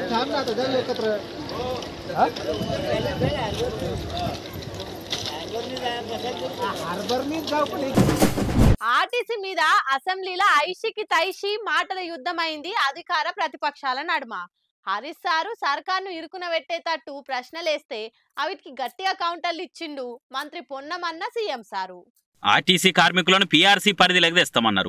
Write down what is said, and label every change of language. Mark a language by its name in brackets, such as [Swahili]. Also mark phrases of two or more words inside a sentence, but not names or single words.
[Marathi] थांब ना, आता जाऊ एकत्र. हार्बरनीच जाऊ. पण [Telugu] ఆర్టీసీ మీద అసెంబ్లీలో ఐషికి తైషి మాటల యుద్ధం అయింది అధికార ప్రతిపక్షాల నడుమ. హరీష్ సారు సర్కార్ను ఇరుకున పెట్టేటట్టు ప్రశ్నలేస్తే అవిటికి గట్టిగా కౌంటర్లు ఇచ్చిండు మంత్రి పొన్నమన్న సీఎం సారు. ఆర్టీసీ కార్మికులను పీఆర్సీ పరిధిలోకి తెస్తామన్నారు.